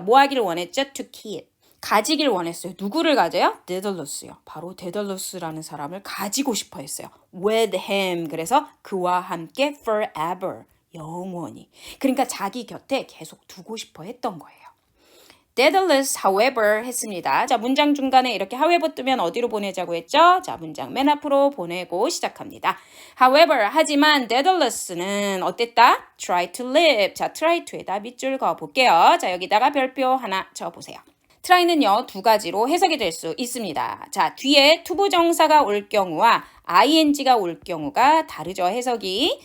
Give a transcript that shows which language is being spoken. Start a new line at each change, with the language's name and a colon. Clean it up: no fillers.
Korean: 뭐 하기를 원했죠? To keep. 가지길 원했어요. 누구를 가져요? 데달루스요. 바로 데달루스라는 사람을 가지고 싶어 했어요. With him. 그래서 그와 함께 forever. 영원히. 그러니까 자기 곁에 계속 두고 싶어 했던 거예요. Daedalus, however 했습니다. 자, 문장 중간에 이렇게 however 뜨면 어디로 보내자고 했죠? 자, 문장 맨 앞으로 보내고 시작합니다. However, 하지만 Daedalus는 어땠다?
English: Try to live.
Korean: 자, try to에다 밑줄 그어 볼게요. 자, 여기다가 별표 하나 적어보세요. try는요, 두 가지로 해석이 될 수 있습니다. 자, 뒤에 투부정사가 올 경우와 ing가 올 경우가 다르죠, 해석이.